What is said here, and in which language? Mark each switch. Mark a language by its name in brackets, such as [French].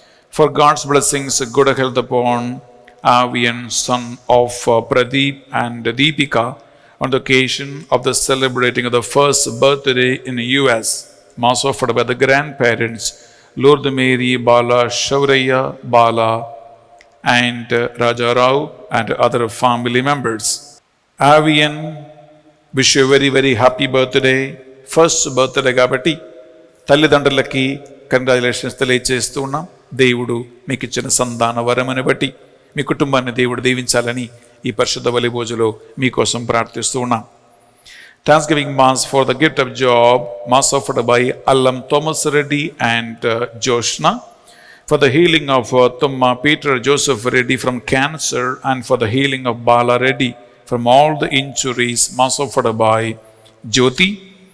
[English] For God's blessings, good health upon Avian, son of Pradeep and Deepika, on the occasion of the celebrating of the first birthday in the US, mass offered by the grandparents, Lord Mary, Bala, Shauraya, Bala, and Raja Rao and other family members. Avian, wish you a very, very happy birthday. First birthday [Telugu] kabatti తల్లిదండ్రులకి congratulations తెలియజేస్తూ ఉన్నాం. దేవుడు మీకు ఇచ్చిన సంతాన వరమని బట్టి మీ కుటుంబాన్ని దేవుడు దీవించాలని ఈ పరిశుద్ధ బలి భోజలో మీకోసం ప్రార్థిస్తూ ఉన్నాం. [English] Thanksgiving Mass for the gift of job, Mass offered by Allam Thomas Reddy and Joshna. For the healing of Tumma Peter Joseph Reddy from cancer, and for the healing of Bala Reddy from all the injuries, mass offered by Jyoti.